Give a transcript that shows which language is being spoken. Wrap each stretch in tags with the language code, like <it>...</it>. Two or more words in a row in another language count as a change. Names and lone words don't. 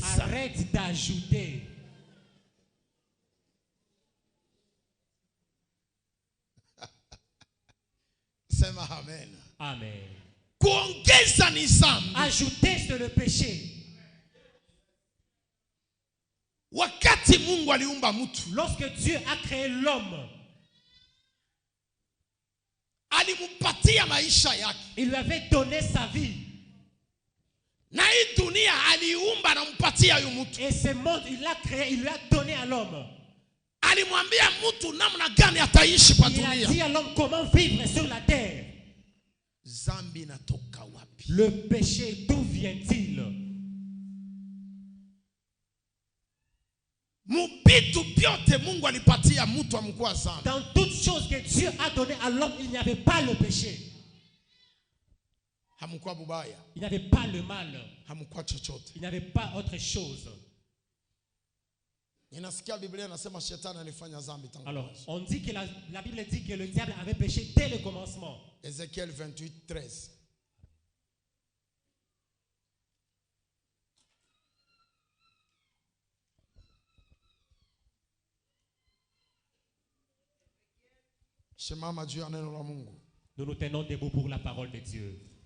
<fr>Arrête d'ajouter.</fr> <sw>Sema amen. Amen. Kuongeza ni zambi.</sw> <fr>Ajouter, c'est le péché.</fr> <sw>Wakati Mungu aliumba mtu,</sw> <fr>lorsque Dieu a créé l'homme,</fr> <sw>alimupatia maisha yake.</sw> <fr>Il lui avait donné sa vie.</fr> <sw>Na hii dunia aliumba na mpatia huyu mtu.</sw> <fr>Et ce monde il l'a créé, il lui a donné à l'homme.</fr> <sw>Alimwambia mtu namna gani ataishi kwa dunia.</sw> <fr>Il a dit à l'homme comment vivre sur la terre.</fr> <sw>Zambi natoka wapi?</sw> <fr>Le péché, d'où vient-il?</fr> <sw>Mubitu byote Mungu alipatia mtu amkuwa zambi.</sw> <fr>Dans toutes choses que Dieu a donné à l'homme, il n'y avait pas le péché.</fr> <sw>Hamkuwa bubaya.</sw> <fr>Il n'y avait pas le mal.</fr> <sw>Hamkuwa chochote.</sw> <fr>Il n'y avait pas autre chose.</fr> <sw>Ninasikia Biblia inasema shetani alifanya zambi tangu.</sw> <fr>Alors, on dit que la Bible dit que le diable avait péché dès le commencement. Ézéchiel 28:13. Nous nous tenons debout pour la parole de Dieu.</fr>